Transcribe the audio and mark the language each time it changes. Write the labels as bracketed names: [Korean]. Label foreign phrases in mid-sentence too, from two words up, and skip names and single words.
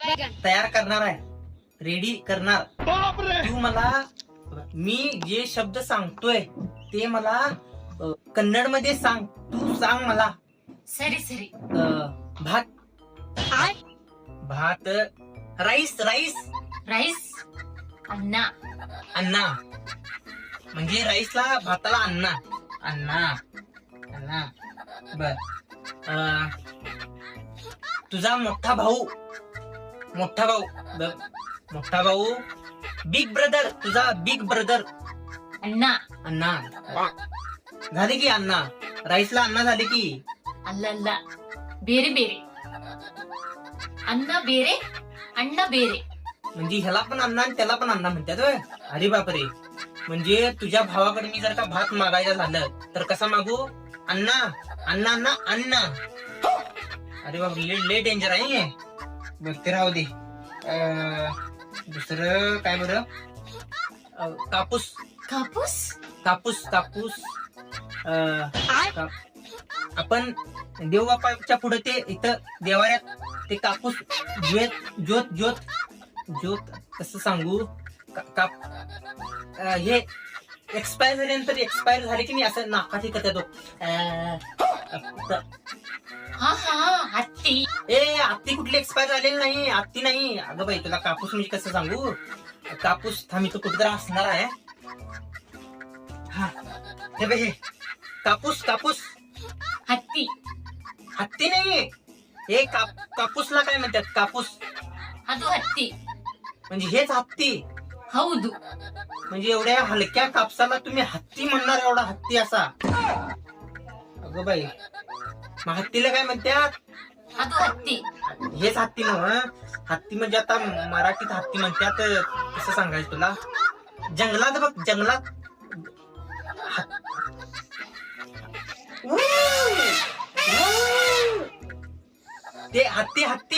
[Marathi] तयार करणार आहे, रेडी करणार. तू मला मी जे शब्द सांगतोय ते मला कन्नड मध्ये सांग. तू सांग मला. [Kannada] ಸರಿ ಸರಿ. [Marathi] भात भात [English] rice rice [Kannada] ರೈಸ್ ಅನ್ನ. [Marathi] अन्ना म्हणजे राईसला भाताला अन्ना अन्ना अन्ना. बर तुझा मोठा भाऊ मोठा भाऊ [English] big brother. [Marathi] तुझा [English] big brother [Kannada] ಅಣ್ಣ. [Marathi] अन्ना. झाले की अन्ना. राईसला अन्ना झाले की. [Kannada] ಅಲ್ಲ ಅಲ್ಲ, ಬೇರೆ ಬೇರೆ. ಅನ್ನ ಬೇರೆ, ಅಣ್ಣ ಬೇರೆ. [Marathi] म्हणजे ह्याला पण अन्ना आणि त्याला पण अन्ना म्हणतात होय. अरे बापरे. म्हणजे तुझ्या भावाकडे मी जर का भात मागायचं झालं तर कसा मागू? अन्ना अन्ना अन्ना अन्ना. अरे बाप, लय डेंजर आहे हे. बघ ते राहू दे. दुसरं काय बरं? कापूस [Kannada] ಕಾಪೂಸ್. [Marathi] कापूस कापूस. आपण देवबापाच्या पुढे ते इथं देवाऱ्यात ते कापूस ज्योत ज्योत ज्योत ज्योत कसं सांगू? हे एक्सपायर झाल्यानंतर एक्सपायर झाले की नाही असं नाकात हे करतात. [Kannada] ಹಾ ಹಾ, ಹತ್ತಿ. [Marathi] ए हत्ती कुठली एक्सपायर झालेली नाही. हत्ती नाही अगं बाई. तुला कापूस म्हणजे कसं सांगू? कापूस थांबी तो कुठेतरी असणार आहे. हा हे बघ हे कापूस कापूस. [Kannada] ಹತ್ತಿ. [Marathi] हत्ती नाही हे. कापूसला काय म्हणतात? कापूस [Kannada] ಅದು ಹತ್ತಿ. [Marathi] म्हणजे हेच हत्ती. [Kannada] ಹೌದು. [Marathi] म्हणजे एवढ्या हलक्या कापसाला तुम्ही हत्ती म्हणणार? एवढा हत्ती असा? अगं बाई, मग हत्तीला काय म्हणतात? [Kannada] ಅದು ಹತ್ತಿ. [Marathi] हेच हत्ती नव्ह. हत्ती म्हणजे आता मराठीत हत्ती म्हणतात. कसं सांगायचं तुला? जंगलात बघ, जंगलात ते हत्ती हत्ती.